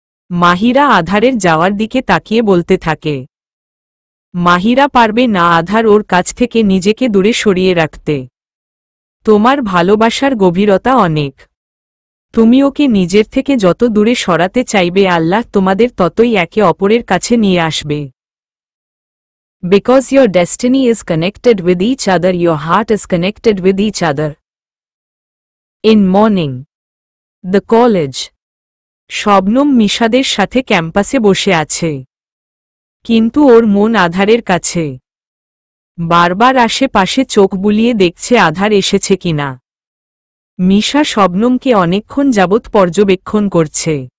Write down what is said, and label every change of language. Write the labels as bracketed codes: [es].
[bn] মাহিরা আধারের যাওয়ার দিকে তাকিয়ে বলতে থাকে, মাহিরা পারবে না আধার ওর কাছ থেকে নিজেকে দূরে সরিয়ে রাখতে। তোমার ভালোবাসার গভীরতা অনেক। তুমি ওকে নিজের থেকে যত দূরে সরাতে চাইবে আল্লাহ তোমাদের ততই একে অপরের কাছে নিয়ে আসবে। [en] Because your destiny is connected with each other, your heart is connected with each other. In morning, the college. [bn] Shabnam মিশাদের সাথে ক্যাম্পাসে বসে আছে, কিন্তু ওর মন আধারের কাছে। বারবার আশেপাশে চোখ বুলিয়ে দেখছে আধার এসেছে কিনা। মিশা শবনমকে অনেকক্ষণ যাবৎ পর্যবেক্ষণ করছে।